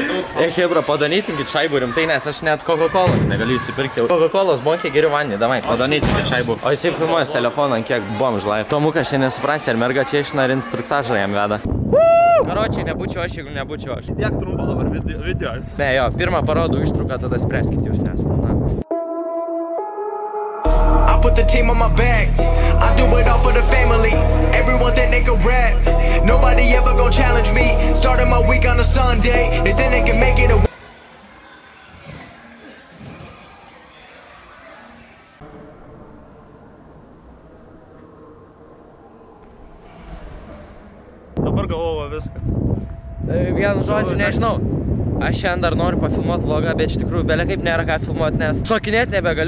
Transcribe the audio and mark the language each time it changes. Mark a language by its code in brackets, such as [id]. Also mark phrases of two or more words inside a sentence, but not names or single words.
[lt] Hebra, padonytinkit šaibų rimtai, nes aš net Coca-Colos negaliu įsipirkti. Coca-Colos mokė geriau vandenį, davai, padonytinkit šaibų. O jisai filmuojas telefoną, ant kiek bomž live. Tomukas šiandien nesuprasi, ar merga čia išna ar instruktažą jam veda. Karočiai, nebūčiau aš, jeigu nebūčiau aš. Tiek trumpa dabar video. Ne, jo, pirmą parodau ištrauką, tada spręskit jūs, nes, na. [en] Put the team on my back. I do it all for the family. Everyone think they can rap. Nobody ever gon' challenge me. Starting my week on a Sunday. They think they can make it a [lt] Dabar galvoju viskas. Vienu žodžiu, nežinau. Aš šiandien dar noriu pafilmuoti vlogą, bet iš tikrųjų belekaip nėra ką filmuoti, nes šokinėti nebegaliu.